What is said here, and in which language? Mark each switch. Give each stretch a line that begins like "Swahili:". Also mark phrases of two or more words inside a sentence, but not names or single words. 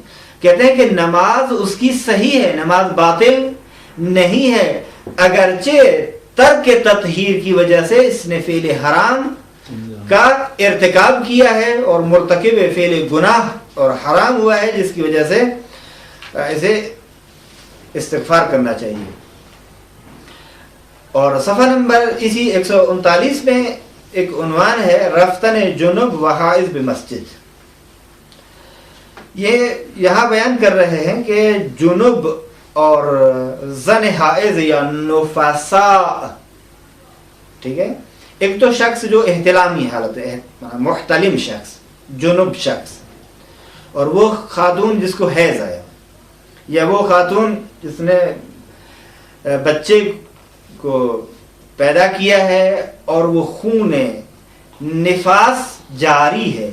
Urdu: کہتے ہیں کہ نماز اس کی صحیح ہے، نماز باطل نہیں ہے، اگرچہ ترک تطہیر کی وجہ سے اس نے فعل حرام کا ارتکاب کیا ہے اور مرتکب فعل گناہ اور حرام ہوا ہے، جس کی وجہ سے اسے استغفار کرنا چاہیے. اور صفحہ نمبر اسی 139 میں ایک عنوان ہے
Persian: رفتن جنب و حائض بمسجد.
Urdu: یہ یہاں بیان کر رہے ہیں کہ جنب اور زن حائض یا نفساء، ٹھیک ہے، ایک تو شخص جو احتلامی حالت ہے، محتلم شخص، جنب شخص، اور وہ خاتون جس کو حیض آیا، یا وہ خاتون جس نے بچے کو پیدا کیا ہے اور وہ خون نفاس جاری ہے.